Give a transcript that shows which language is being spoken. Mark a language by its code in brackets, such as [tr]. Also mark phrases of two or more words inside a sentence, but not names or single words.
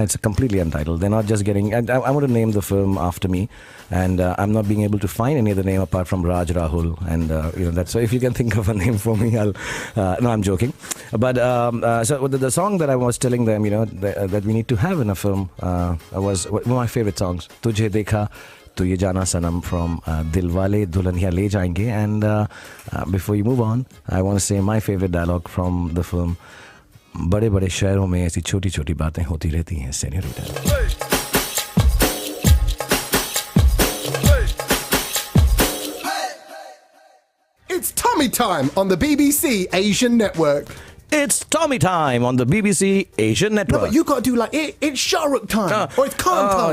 [en] It's completely untitled. They're not just getting... I want to name the film after me, and I'm not being able to find any other name apart from Raj Rahul, and that's... So if you can think of a name for me, I'll... no, I'm joking. But so the song that I was telling them, that we need to have in a film was one of my favorite songs, Tujhe Dekha To Ye Jana Sanam from Dilwale Dulhaniya Le Jayenge. And before you move on, I want to say my favorite dialogue from the film. [hi] बड़े बड़े शहरों में ऐसी छोटी छोटी बातें होती रहती हैं सेनियोरिटा. [en] It's Tommy time on the BBC Asian Network. It's Tommy time on the BBC Asian Network. No, but you got to do it's Shah Rukh time or it's Khan time.